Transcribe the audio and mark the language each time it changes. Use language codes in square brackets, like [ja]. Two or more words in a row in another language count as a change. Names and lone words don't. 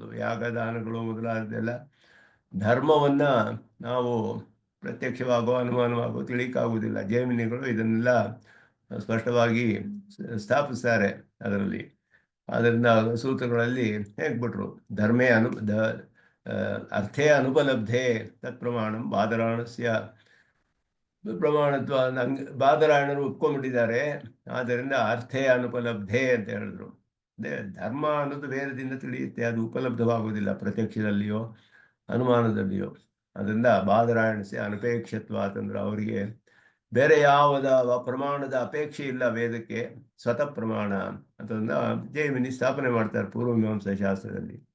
[kn] ಯಾಗ ದಾನಗಳು ಮೊದಲಾದದೆಲ್ಲ ಧರ್ಮವನ್ನ ನಾವು ಪ್ರತ್ಯಕ್ಷವಾಗೋ ಅನುಮಾನವಾಗೋ ತಿಳಿಯಕ್ಕಾಗುವುದಿಲ್ಲ. ಜೈಮಿನಿಗಳು ಇದನ್ನೆಲ್ಲ ಸ್ಪಷ್ಟವಾಗಿ ಸ್ಥಾಪಿಸ್ತಾರೆ ಅದರಲ್ಲಿ. ಅದರಿಂದ ಸೂತ್ರಗಳಲ್ಲಿ ಹೇಗ್ಬಿಟ್ರು, [sa] ಧರ್ಮೇ ಅರ್ಥೇ ಅನುಪಲಬ್ಧೆ ತತ್ ಪ್ರಮಾಣಂ ಬಾದರಾಯಣಸ್ಯ ಪ್ರಮಾಣತ್ವ [kn] ಬಾದರಾಯಣರು ಒಪ್ಕೊಂಡ್ಬಿಟ್ಟಿದ್ದಾರೆ. ಆದ್ದರಿಂದ [sa] ಅರ್ಥೇ ಅನುಪಲಬ್ಧೆ [kn] ಅಂತ ಹೇಳಿದ್ರು. ಅದೇ ಧರ್ಮ ಅನ್ನೋದು ವೇದದಿಂದ ತಿಳಿಯುತ್ತೆ, ಅದು ಉಪಲಬ್ಧವಾಗುವುದಿಲ್ಲ ಪ್ರತ್ಯಕ್ಷದಲ್ಲಿಯೋ ಅನುಮಾನದಲ್ಲಿಯೋ. ಅದರಿಂದ [sa] ಬಾದರಾಯಣಸ್ಯ ಅನಪೇಕ್ಷತ್ವ [kn] ಅಂತಂದ್ರೆ ಅವರಿಗೆ ಬೇರೆ ಯಾವುದ ಪ್ರಮಾಣದ ಅಪೇಕ್ಷೆ ಇಲ್ಲ ವೇದಕ್ಕೆ, ಸ್ವತಃ ಪ್ರಮಾಣ ಅಂತಂದ ಜೈಮಿನಿ ಸ್ಥಾಪನೆ ಮಾಡ್ತಾರೆ ಪೂರ್ವಮೀಮಾಂಸಾ ಶಾಸ್ತ್ರದಲ್ಲಿ.